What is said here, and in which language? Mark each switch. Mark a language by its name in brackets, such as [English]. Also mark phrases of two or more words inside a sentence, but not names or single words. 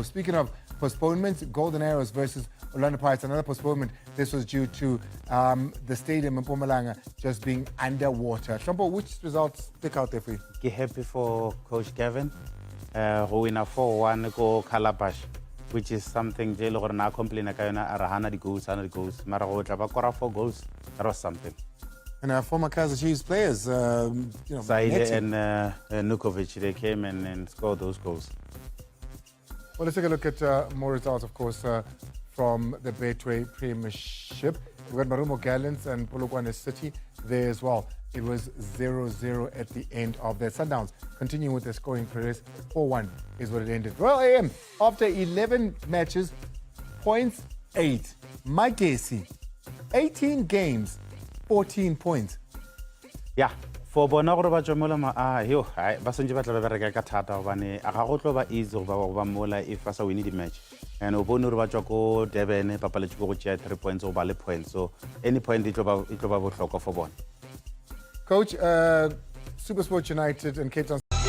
[English] Speaking of postponements, Golden Arrows versus Orlando Pirates, another postponement. This was due to the stadium in Mpumalanga just being underwater. Shambo, which results stick out there for you? I'm happy for Coach Gavin, who win a 4-1 go Calabash, which is something they are now complaining about. 100 goals, [Northern Sotho] Mara go tla 4 goals. [English] That was something. And our former Kaizer Chiefs players, Saile and Nukovic, they came and scored those goals. Well, let's take a look at more results, of course, from the Betway Premiership. We've got Marumo Gallants and Polokwane City there as well. It was 0-0 at the end of that. Sundowns continuing with the scoring progress. 4-1 is what it ended. Royal AM, after 11 matches, points 8. Magesi, 18 games, 14 points. [Northern Sotho] Yeah. For bona gore ba tšomola ba sentse ba tla ba bereka ka thata gobane a ga go tlo ba easy go ba mola if ba sa [English] win the match, [Northern Sotho] and o bone gore ba tswa ko Durban ba paletše go tšea 3 points go ba le points, so [English] any point [Northern Sotho] it tlo ba bohlokwa for bona. [English] Coach, SuperSport United and Cape Town.